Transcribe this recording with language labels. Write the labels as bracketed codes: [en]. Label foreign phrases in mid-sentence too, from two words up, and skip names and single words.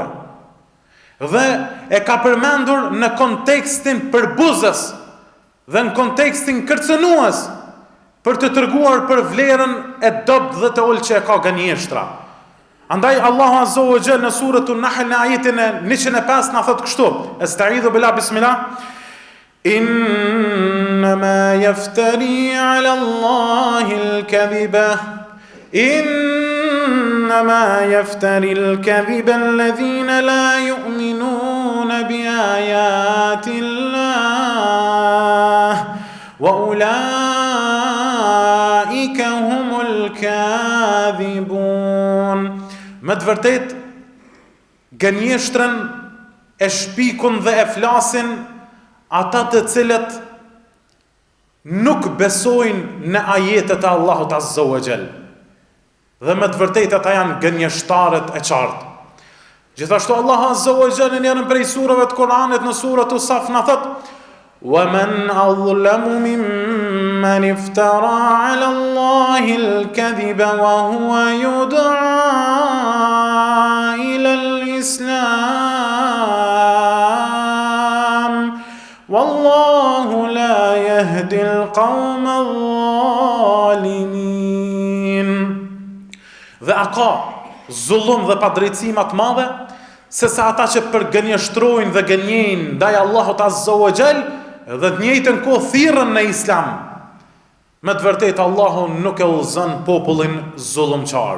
[sq] Dhe e ka përmendur në kontekstin përbuzës dhe në kontekstin kërcënues për të treguar për vlerën e dobët dhe të ulë që e ka gënjeshtra. Andaj Allahu [ar] عز وجل [sq] në surën Nahl në ajetin e 105 na thot kështu: [ar] أستعيذ بالله بسم الله. إنما يفتري على الله الكذب إنما يفتري الكذب الذين لا يؤمنون بآيات الله وأولئك هم الكاذبون. [sq] Me të vërtet, gënjeshtrën e shpikun dhe e flasin ata të cilët nuk besojnë në ajetet e Allahut [ar] عز وجل. [sq] Dhe me të vërtetë ata janë gënjeshtarët e qartë. Gjithashtu Allahu Azza wa Jall në njërin prej surave të Kuranit në surën Saf na thot: [ar] وَمَنْ أَظْلَمُ مِمَّنِ افْتَرَى عَلَى اللَّهِ الْكَذِبَ وَهُوَ يُدْعَى إِلَى الْإِسْلَامِ وَاللَّهُ لَا يَهْدِي الْقَوْمَ الظَّالِمِينَ. [sq] Dhe a ka zullum dhe padrejtësi më të madhe se sa ata që përgënjeshtrojnë dhe gënjejnë ndaj Allahut [ar] عز وجل [sq] dhe të njëjtën kohë thirrën në Islam? Me të vërtetë Allahu nuk e udhëzon popullin zullumçar.